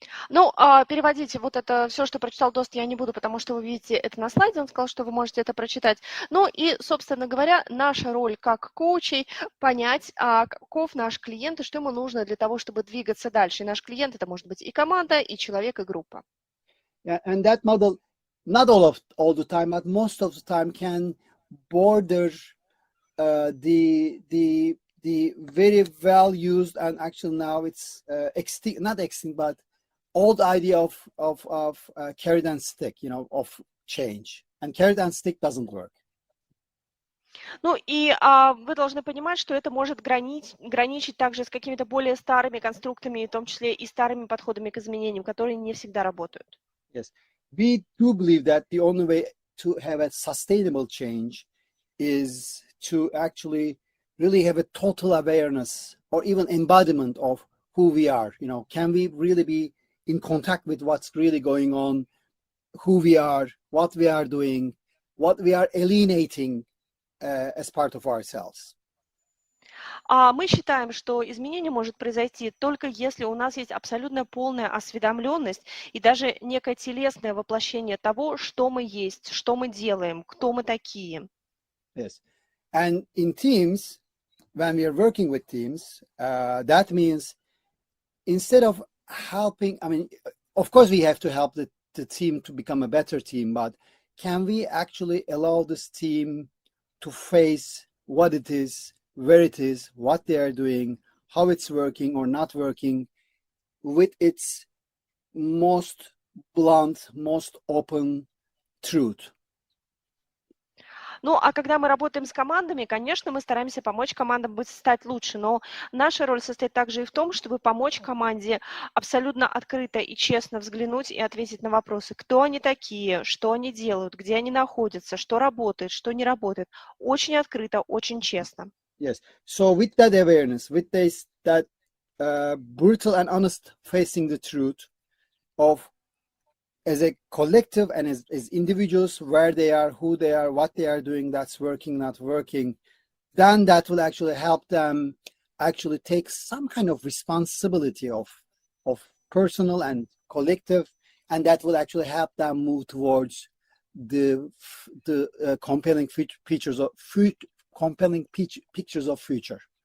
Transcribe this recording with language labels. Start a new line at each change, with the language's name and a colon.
Russian: Ну, переводите вот это все, что прочитал Дост, я не буду, потому что вы видите это на слайде, он сказал, что вы можете это прочитать. Ну и, собственно говоря, наша роль как коучей понять, каков наш клиент и что ему нужно для того, чтобы двигаться дальше. И наш клиент это может быть и команда, и человек, и группа.
English: Yeah, and that model, not all the time, but most of the time can border the very well used, and actually now it's not extinct, but old idea of carrot and stick, of change. And carrot and stick doesn't work.
Russian: Ну и вы должны понимать, что это может граничить также с какими-то более старыми конструктами, в том числе и старыми подходами к изменениям, которые не всегда работают.
English: Yes, we do believe that the only way to have a sustainable change is to actually really have a total awareness or even embodiment of who we are. Can we really be in contact with what's really going on, who we are, what we are doing, what we are alienating as part of ourselves.
Russian: Мы считаем, что изменение может произойти только если у нас есть абсолютно полная осведомленность и даже некое телесное воплощение того, что мы есть, что мы делаем, кто мы такие.
English: Yes. And in teams, when we are working with teams, that means instead of helping, of course we have to help the team to become a better team, but can we actually allow this team to face what it is, where it is, what they are doing, how it's working or not working, with its most blunt, most open truth?
Russian: Ну, а когда мы работаем с командами, конечно, мы стараемся помочь командам стать лучше, но наша роль состоит также и в том, чтобы помочь команде абсолютно открыто и честно взглянуть и ответить на вопросы, кто они такие, что они делают, где они находятся, что работает, что не работает. Очень открыто, очень честно.
English: Yes. So with that awareness, with that brutal and honest facing the truth of as a collective and as individuals, where they are, who they are, what they are doing, that's working, not working, then that will actually help them actually take some kind of responsibility of personal and collective, and that will actually help them move towards the compelling pictures of future.